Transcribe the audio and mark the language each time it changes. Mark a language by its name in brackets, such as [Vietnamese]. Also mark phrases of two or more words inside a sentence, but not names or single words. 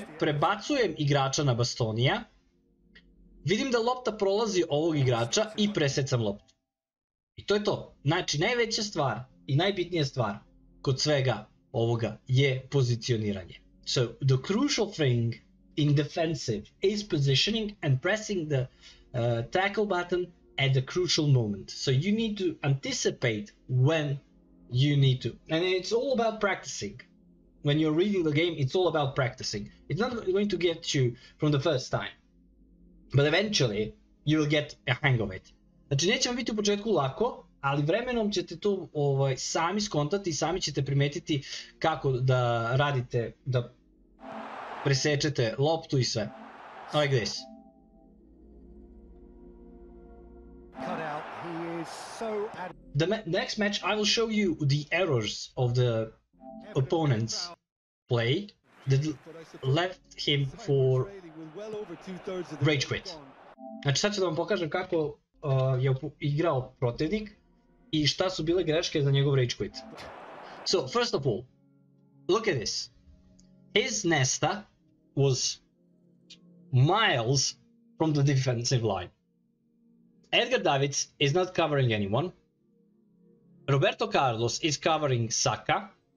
[Serbian] Prebacujem igrača na Bastonija, vidim da lopta prolazi ovog igrača i presecam loptu. I to je to. Znači, najveća stvar i najbitnija stvar kod svega ovoga je pozicioniranje. [English] So, the crucial thing in defensive is positioning and pressing the tackle button at the crucial moment. So, you need to anticipate when you need to. And it's all about practicing. When you're reading the game, it's all about practicing. It's not going to get you from the first time. But eventually, you will get a hang of it. [Serbian] Znači, neće vam biti u početku lako, ali vremenom ćete to sami skontati i sami ćete primetiti kako da radite, da presečete loptu i sve. [English] Like this. The next match I will show you the errors of the opponent's play that left him for rage quit. [Serbian] Znači, sad ću da vam pokažem kako je igrao protivnik i šta su bile greške za njegov [English] rage quit. So first of all, look at this. His Nesta was miles from the defensive line. Edgar Davids is not covering anyone. Roberto Carlos is covering Saka.